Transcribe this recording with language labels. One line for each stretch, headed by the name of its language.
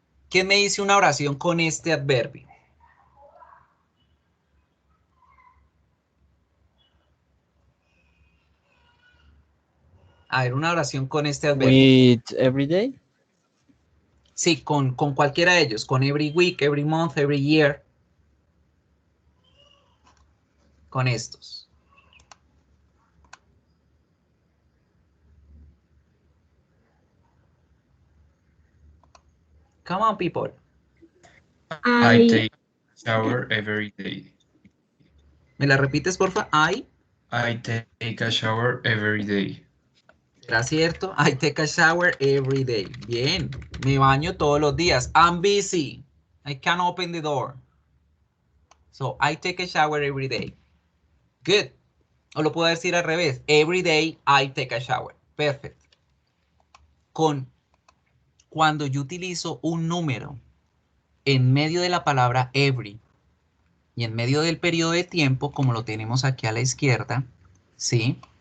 Spanish: ¿Quién me dice una oración con este adverbio? A ver, una oración con este adverbio.
English: With every day.
Spanish: Sí, con cualquiera de ellos.
English: Con every week, every month, every year.
Spanish: Con estos.
English: Come on, people. I take a shower every day.
Spanish: ¿Me la repites, porfa?
English: I take a shower every day.
Spanish: ¿Era cierto?
English: I take a shower every day.
Spanish: Bien. Me baño todos los días.
English: I'm busy. I can't open the door. So, I take a shower every day. Good.
Spanish: O lo puedo decir al revés.
English: Every day I take a shower. Perfect.
Spanish: Cuando yo utilizo un número en medio de la palabra every y en medio del periodo de tiempo, como lo tenemos aquí a la izquierda, ¿sí?